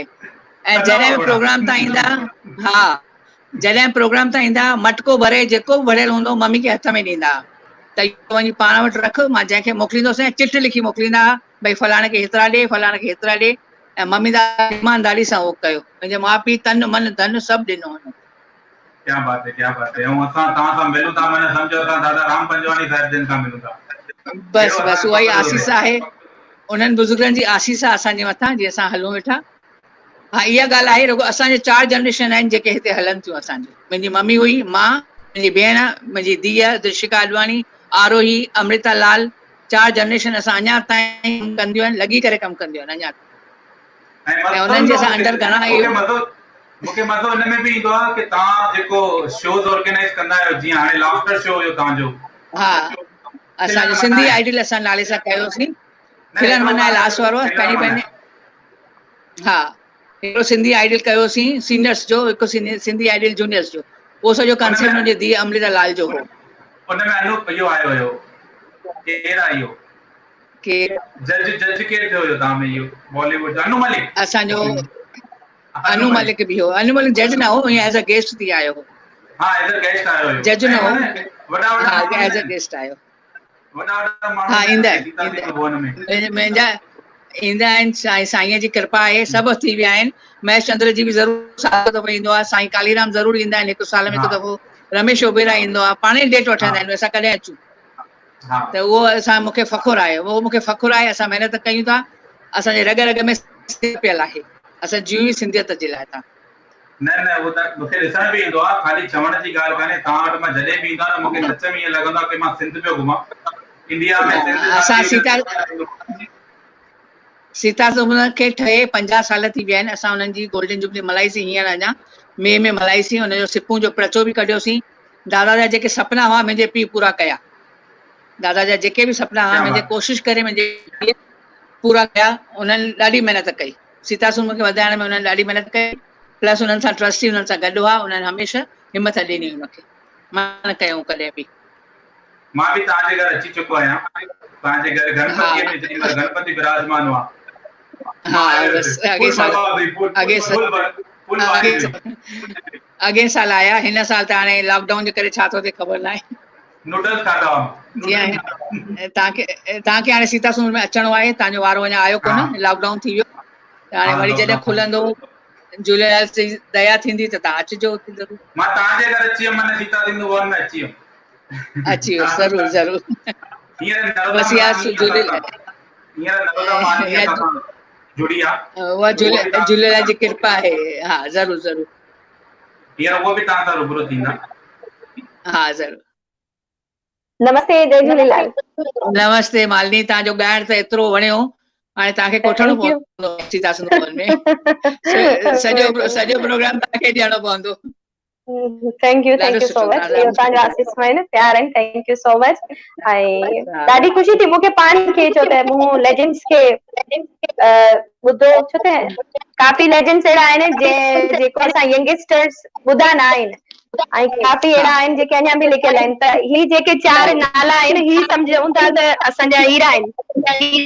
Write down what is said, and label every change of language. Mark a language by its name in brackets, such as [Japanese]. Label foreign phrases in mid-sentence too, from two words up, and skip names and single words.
[Sindhi] ऐं जॾहिं बि प्रोग्राम तां ईंदा, जॾहिं प्रोग्राम तां ईंदा मटको भरे जेको बि भरियल हूंदो मम्मी खे हथ में ॾींदा त इहो वञी पाण वटि रख, मां जंहिंखे मोकिलींदोसीं ऐं चिठ लिखी मोकिलींदा भई फलाणे खे हेतिरा ॾे, फलाणे खे हेतिरा ॾे। ऐं मम्मी ईमानदारी सां उहो कयो, मुंहिंजे माउ पीउ तन मन धन सभु ॾिनो हुन। [Hindi] क्या बात है, क्या बात है। [Sindhi] ऐं असां तव्हां सां मिलूं था माने सम्झो असां दादा राम पंजवाणी साहिब जिन सां मिलूं था। बस उहा ई आसीस आहे, उन्हनि बुज़ुर्गनि जी आसीस आहे असांजे मथां, जीअं असां हलूं वेठा। हा इहा ॻाल्हि आहे रुॻो असांजे 4 जनरेशन आहिनि जेके हिते हलनि थियूं असांजो। मुंहिंजी मम्मी हुई, मां, मुंहिंजी भेण, मुंहिंजी धीअ दृशिका अडवाणी, आरोही, अमृता लाल, 4 जनरेशन असां अञा ताईं कमु कंदियूं आहिनि, लॻी करे कमु कंदियूं आहिनि अञा। ऐं उन्हनि जे असां अंडर घणा मूंखे मज़ो हिन में बि ईंदो आहे कि तव्हां जेको [English] shows organize [Sindhi] कंदा आहियो, जीअं हाणे [English] laughter show [Sindhi] हुयो तव्हांजो। हा असांजो सिंधी आइडल असां नाले सां कयोसीं। खिलन मनाए लास्ट वारो पंहिंजे हा हिकिड़ो सिंधी आइडल कयोसीं सीनियर्स जो, हिकु सिंधी आइडल जूनियर्स जो। उहो सॼो कंसेप्ट मुंहिंजी धीउ अमृता लाल जो हो। उन में अनूप इहो आयो हुयो, केरु आहे इहो के जज केरु थियो हुयो तव्हां में? इहो बॉलीवुड जो अनु मलिक। असांजो अनु मलिक बि हो। अनु मलिक जज न हो, ईअं [English] as a guest [Sindhi] थी आयो हो। हा [English] as a guest [Sindhi] आयो हुयो, जज न हो, वॾा हा [English] as a guest [Sindhi] आयो। वॾा माण्हू हा ईंदा आहिनि मुंहिंजा ईंदा आहिनि। साईंअ जी कृपा आहे, सभु थी विया आहिनि। महेश चंद्र जी बि ज़रूरु साल दफ़ो ईंदो आहे, साईं कालीराम ज़रूरु ईंदा आहिनि हिकु साल में हिकु दफ़ो, रमेश ओबेरा ईंदो आहे, पाणे डेट वठंदा आहिनि असां कॾहिं अचूं। त उहो असां मूंखे फ़खुरु आहे, उहो मूंखे फ़खुरु आहे। असां महिनत कयूं था, असांजे रग रग में पियल आहे, असां जियूं ई सिंधियत जे लाइ था। न उहो त मूंखे ॾिसण बि ईंदो आहे, ख़ाली चवण जी ॻाल्हि कान्हे। तव्हां वटि मां जॾहिं बि ईंदो आहियां मूंखे सच में ईअं लॻंदो आहे कि मां सिंध पियो घुमां, इंडिया में सिंध। असां सीता सुमन खे ठहे 50 साल थी विया आहिनि। असां हुननि जी गोल्डन जुबली मल्हाईसीं हींअर अञा मई में मल्हाईसीं। हुनजो सिपूं जो प्रचो बि कढियोसीं। दादा जा जेके सपना हुआ मुंहिंजे पीउ पूरा कया। दादा जा जेके बि सपना हुआ मुंहिंजे कोशिशि करे मुंहिंजे पूरा कया। उन्हनि ॾाढी महिनत कई, सीता सुमन खे वधाइण में उन्हनि ॾाढी महिनत कई। प्लस उन्हनि सां ट्रस्टी उन्हनि सां गॾु हुआ, उन्हनि हमेशह हिमत ॾिनी हुनखे, मां न कयूं कॾहिं बि। मां बि तव्हांजे घर अची चुको आहियां, तव्हांजे घर गणपति में जेॾी महिल गणपति विराजमान हुआ। अॻे साल आया, हिन साल त हाणे लॉकडाउन जे करे छा थो थिए ख़बर न आहे। नूडल्स खाधा जीअं तव्हांखे हाणे सीता सुमन में अचणो आहे, तव्हांजो वारो अञा आयो कोन, लॉकडाउन थी वियो। हाणे वरी जॾहिं खुलंदो, झूलेलाल जी दया थींदी त तव्हां अचिजो ज़रूरु। मां तव्हांजे घर अची वियुमि, माने सीता सिंधु भवन में अची वियुमि। अची वियो ज़रूरु ज़रूरु। बस जुड़ी आहे, उहा झूलेलाल जी कृपा आहे। हा ज़रूरु ज़रूरु, हींअर उहो बि तव्हां सां रूबरू थींदा। हा ज़रूरु। नमस्ते, जय झूलेलाल। नमस्ते मालिनी, तव्हांजो ॻाइण त एतिरो वणियो, हाणे तव्हांखे कोठणो पवंदो सीता सिंधु भवन में। सॼो प्रोग्राम तव्हांखे ॾियणो पवंदो। [English] thank you so much. [Sindhi] इहो तव्हांजा आशीष आहिनि, प्यार आहिनि। [English] thank you so much. [Sindhi] ऐं ॾाढी ख़ुशी थी मूंखे पाण खे, छो त मूं लेजेंड्स खे ॿुधो, छो त काफ़ी लेजेंड्स अहिड़ा आहिनि जेको असां यंगस्टर्स ॿुधा न आहिनि, ऐं काफ़ी अहिड़ा आहिनि जेके अञा बि लिकियल आहिनि। त ही जेके 4 नाला आहिनि, ही सम्झूं था त असांजा हीरा आहिनि।